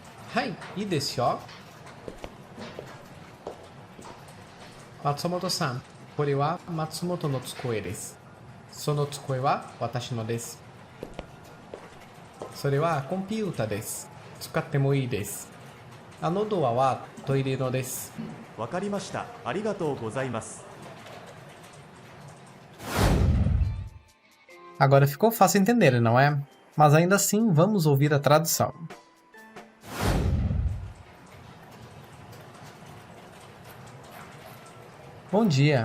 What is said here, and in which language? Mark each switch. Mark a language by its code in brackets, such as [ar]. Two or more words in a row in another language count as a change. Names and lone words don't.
[ja] はい、いいですよ。Matsumoto-san, これは松本の机です。その机は私のです。それはコンピュータです。使ってもいいです。あのドアはトイレのです。わかりました。ありがとうございます。 [pt] Agora ficou fácil entender, não é? Mas ainda assim, vamos ouvir a tradução. Bom dia.